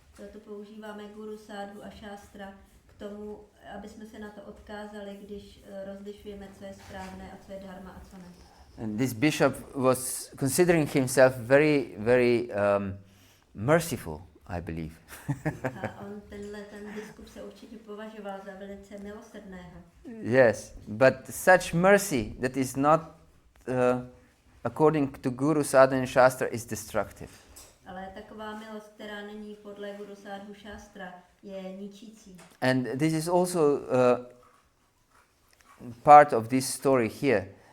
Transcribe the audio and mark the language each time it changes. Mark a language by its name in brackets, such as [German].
[Czech] Proto používáme Guru, Sadhu a Šástra k tomu, aby jsme se na to odkázali, když rozlišujeme, co je správné a co je dharma a co ne. [English] And this bishop was considering himself very, very merciful, I believe. [Czech] A ten biskup se určitě považoval za velice milosrdného. [English] Yes, but such mercy that is not according to Guru, Sadhu and Shastra is destructive. [Czech] Ale taková milost, která není podle Guru, Sadhu, Šástra, je ničící. [English] And this is also part of this story here.